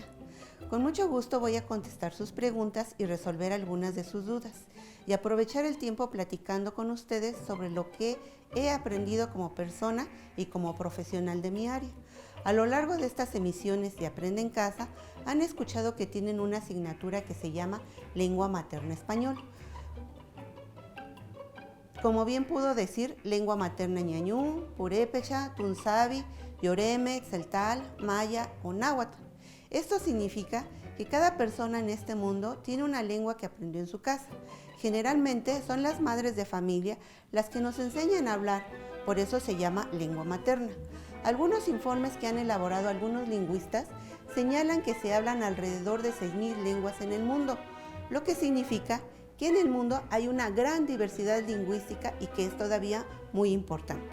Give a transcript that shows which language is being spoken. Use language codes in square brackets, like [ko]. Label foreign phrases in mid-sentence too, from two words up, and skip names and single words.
[es] Con mucho gusto voy a contestar sus preguntas y resolver algunas de sus dudas y aprovechar el tiempo platicando con ustedes sobre lo que he aprendido como persona y como profesional de mi área. A lo largo de estas emisiones de Aprende en Casa, han escuchado que tienen una asignatura que se llama Lengua Materna Español. Como bien pudo decir, lengua materna ñañú, purépecha, tunzavi, yoreme, celtal, maya o náhuatl. Esto significa que cada persona en este mundo tiene una lengua que aprendió en su casa. Generalmente son las madres de familia las que nos enseñan a hablar, por eso se llama lengua materna. Algunos informes que han elaborado algunos lingüistas señalan que se hablan alrededor de 6,000 lenguas en el mundo, lo que significa que en el mundo hay una gran diversidad lingüística y que es todavía muy importante.